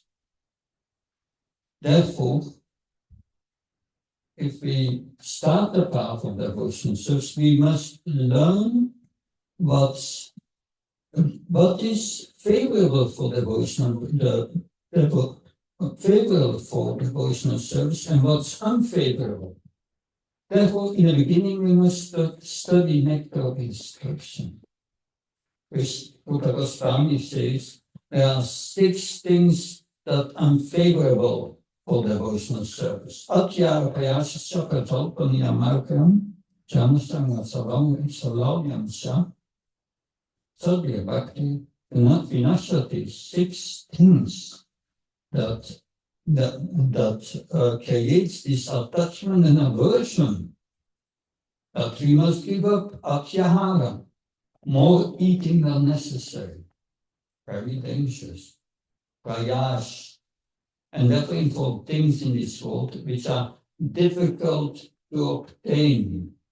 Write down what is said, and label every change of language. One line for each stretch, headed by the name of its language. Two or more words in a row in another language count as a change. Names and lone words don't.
English: Therefore, if we start the path of devotional service, we must learn what is favorable for devotional service and what's unfavorable. Therefore, in the beginning, we must study nectar of instruction. Rupa Goswami says there are 6 things that are unfavorable for devotional service.
Sanskrit: Atyara payasya pratalpaniya markam janasanga salavyamsha sadhya bhakti vinashati.
English: 6 things that creates this attachment and aversion, that we must give up atyahara, more eating than necessary, very dangerous, prayash, and therefore for things in this world which are difficult to obtain.